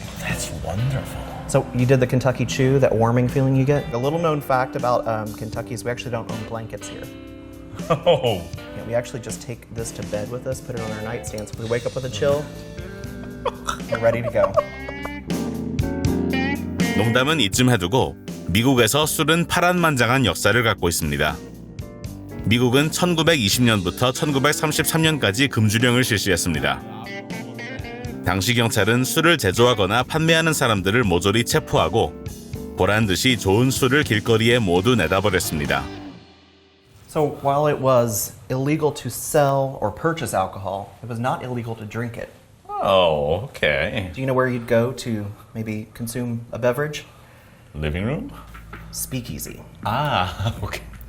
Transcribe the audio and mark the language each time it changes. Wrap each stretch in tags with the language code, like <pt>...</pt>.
<en>That's wonderful. So you did the Kentucky Chew, that warming feeling you get. A little known fact about Kentucky is we actually don't own blankets here. Oh. Yeah, we actually just take this to bed with us, put it on our nightstand. So if we wake up with a chill, we're ready to go.</en> <ko>농담은 이쯤 해두고 미국에서 술은 파란만장한 역사를 갖고 있습니다. 미국은 1920년부터 1933년까지 금주령을 실시했습니다. 당시 경찰은 술을 제조하거나 판매하는 사람들을 모조리 체포하고 보란듯이 좋은 술을 길거리에 모두 내다버렸습니다.</ko> <en>So while it was illegal to sell or purchase alcohol, it was not illegal to drink it. Oh, okay. Do you know where you'd go to maybe consume a beverage? Living room? Speakeasy. Ah, okay.</en>